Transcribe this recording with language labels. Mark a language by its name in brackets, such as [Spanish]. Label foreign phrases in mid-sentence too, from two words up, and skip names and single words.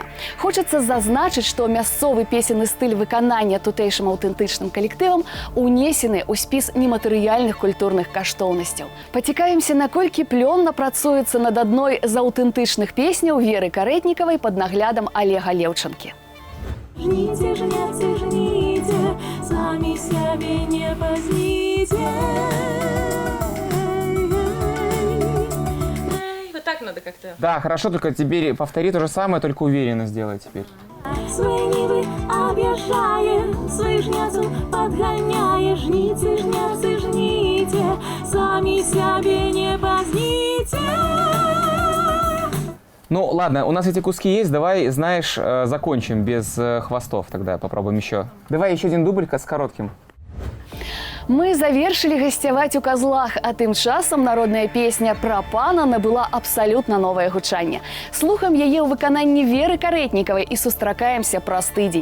[Belarusian] Хочацца зазначыць, што мясцовы песенны стыль выканання тутэйшым аўтэнтычным калектывам унесены ў спіс нематэрыяльных культурных каштоўнасцяў. Пацікавімся, наколькі плённа працуецца над адной з аўтэнтычных песняў Веры Карэтнікавай пад наглядам Олега Леўчанкі. Жніце, жняце, жніце, самі сябе не пазніце. [Russian] Вот так надо как-то. Да, хорошо, только теперь повтори то же самое, только уверенно сделай теперь. [Ukrainian] Свої ніви об'їжджає, свої жняцу подганяє. [Belarusian] Жніце, жняце, жніце, самі сябе не пазніце. [Russian] Ну, ладно, у нас эти куски есть, давай, знаешь, закончим без хвостов тогда, попробуем еще. Давай еще один дубль с коротким. [Belarusian] Мы завершили гасцяваць у Казлах, а тым часам народная песня пра пана набыла абсалютна новае гучанне. Слухаем яе ў выкананні Веры Карэтнікавай і сустракаемся праз тыдзень.